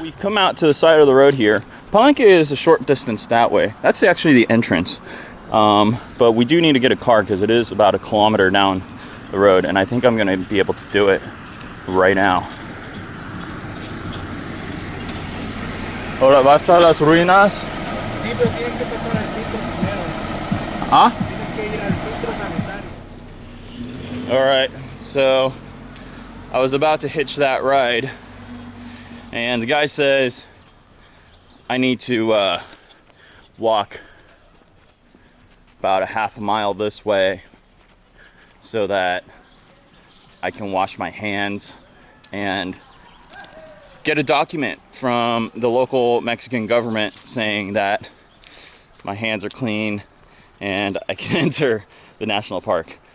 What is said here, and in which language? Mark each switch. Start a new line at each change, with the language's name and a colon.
English: We've come out to the side of the road here. Palenque is a short distance that way. That's actually the entrance. But we do need to get a car because it is about 1 kilometer down the road, and I think I'm going to be able to do it right now.
Spanish: Ahora, ¿vas a las ruinas? Sí, pero tienes que pasar al filtro primero. Huh? Tienes que ir al filtro sanitario.
English: Alright, so I was about to hitch that ride, and the guy says I need to walk about a half a mile this way so that I can wash my hands and get a document from the local Mexican government saying that my hands are clean and I can enter the national park.